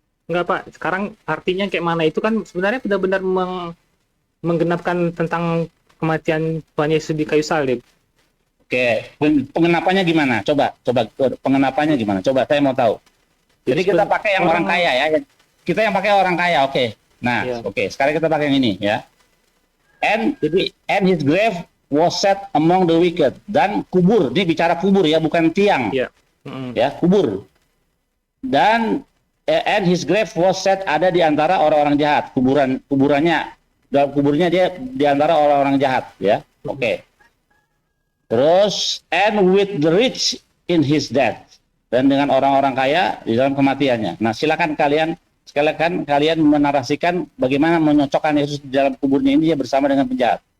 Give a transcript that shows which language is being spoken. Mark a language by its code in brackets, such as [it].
[id] Enggak Pak, sekarang artinya kayak mana itu kan sebenarnya benar-benar menggenapkan tentang kematian Tuhan Yesus di kayu salib. Oke, pengenapannya gimana? Coba pengenapannya gimana? Coba saya mau tahu. Jadi kita pakai yang orang kaya ya. Kita yang pakai orang kaya, oke. Nah, Iya. oke. Sekarang kita pakai yang ini ya. [en] And his grave was set among the wicked. [id] Dan kubur, ini bicara kubur ya, bukan tiang. Iya. Ya, kubur. Dan [en] and his grave was set [id] ada di antara orang-orang jahat. Kuburannya dalam kuburnya dia di antara orang-orang jahat ya. Oke. Terus [en] and with the rich in his death, [id] dan dengan orang-orang kaya di dalam kematiannya. Nah, silakan kalian menarasikan bagaimana menyocokkan Yesus di dalam kuburnya ini bersama dengan penjahat.